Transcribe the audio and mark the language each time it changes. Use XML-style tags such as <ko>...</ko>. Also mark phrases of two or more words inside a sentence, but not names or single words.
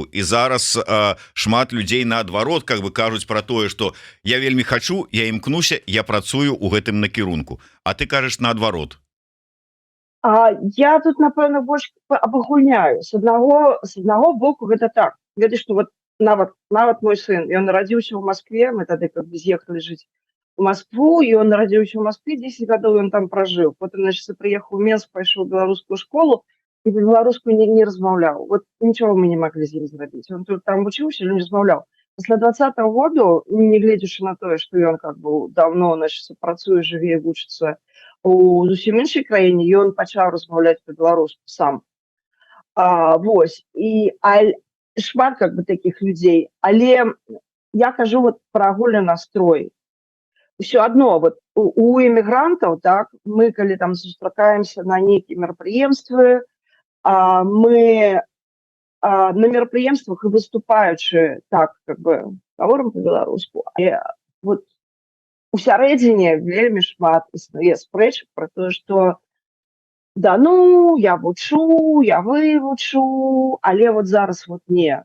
<be>І зараз шмат людзей наадварот</be> <ru>как бы</ru> <be>кажуць пра тое, што я вельмі хачу, я імкнуся, я працую ў гэтым накірунку. А ты кажаш наадварот. Я тут, напэўна, больш абагульняю. С аднаго боку гэта так. Ведаеш, што вот нават мой сын, ён нарадзіўся ў Маскве, мы тады</be> <ru>как бы</ru> <be>з'ехалі жыць у Москву,</be> <ru>и он родился в Москве, 10 годов он там прожил. Потом, значит, приехал в Минск, пошел в белорусскую школу, и по-белорусски не размовлял. Вот ничего мы не могли с ним сделать. Он тут там учился, но не размовлял. После 20-го года, не глядячи на то, что он как бы давно, значит,</ru> <be>працуе, живе, вучится у зусім іншай краіне,</be> <ru>и он начал размовлять по-белорусски сам. Вот. И шмат как бы таких людей.</ru> <be>Але я кажу вот про агульны настрой. Все одно, вот у эмігрантаў, так, мы, калі там сустракаемся на нейкія мерапрыемствы, мы на мерапрыемствах і выступаючы, так,</be> <ru>как бы,</ru> <be>гаворым по-беларуску, але вот усярэдзіне вельмі шмат існуе спрэчак пра тое, што да, ну, я вучу, я вывучу, але вот зараз вот не.</be>